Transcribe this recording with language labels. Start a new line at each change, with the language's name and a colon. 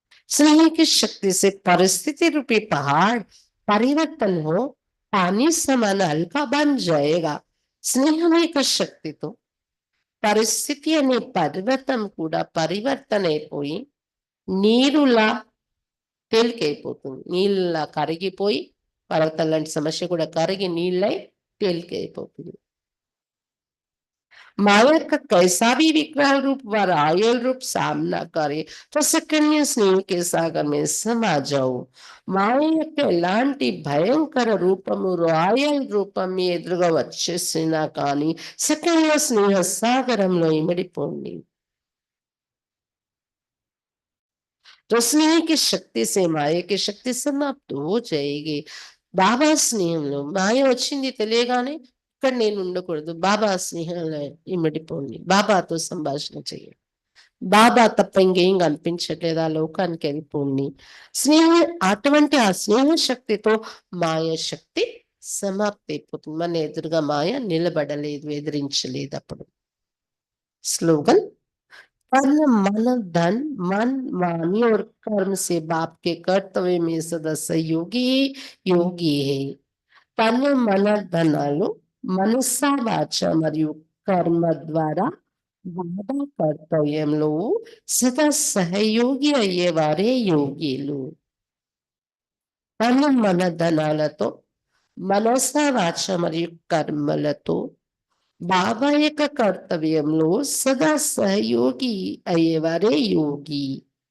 Hindi: स्नेह की शक्ति से परिस्थिति रूपी पहाड़ परिवर्तन हो, पानी समान हल्का बन जाएगा.
Telugu: స్నేహం యొక్క శక్తితో పరిస్థితి అనే పర్వతం కూడా పరివర్తన అయిపోయి నీరులా తేలికైపోతుంది. నీళ్ళలా కరిగిపోయి పర్వతం లాంటి సమస్య కూడా కరిగి నీళ్ళై తేలికైపోతుంది.
Hindi: माया का कैसा भी विकराल रूप व रायल रूप सामना करे तो సెకండ్ స్నేహ के सागर में समा जाओ.
Telugu: మాయ యొక్క ఎలాంటి భయంకర రూపము రాయల్ రూపం మీ ఎదురుగా వచ్చేసినా కానీ సెకండ్ స్నేహ సాగరంలో ఇమిడిపోండి.
Hindi: तो स्नेह की शक्ति से माया की शक्ति समाप्त हो जाएगी.
Telugu: బాబా స్నేహంలో మాయ వచ్చింది తెలియగానే ఇక్కడ నేను ఉండకూడదు. బాబా స్నేహంలో ఇమిడిపోండి. బాబాతో సంభాషణ చేయండి. బాబా తప్ప ఇంకేం కనిపించట్లేదు. ఆ లోకానికి వెళ్ళిపోండి. స్నేహ అటువంటి ఆ స్నేహ శక్తితో మాయ శక్తి సమాప్తి అయిపోతుంది. మన ఎదురుగా మాయ నిలబడలేదు, ఎదిరించలేదు. అప్పుడు స్లోగన్,
Hindi: तन मन धन मन वाणी और कर्म से बाप के कर्तव्य में सदा सहयोगी योगी है.
Telugu: తన మన ధనాలు మనస వాచ మరియు కర్మ ద్వారా బాబా కర్తవ్యంలో సదా సహయోగి అయ్యేవారే యోగిలు. తన మన ధనాలతో మనస వాచ మరియు కర్మలతో బాబా యొక్క కర్తవ్యంలో సదా సహయోగి అయ్యేవారే యోగి.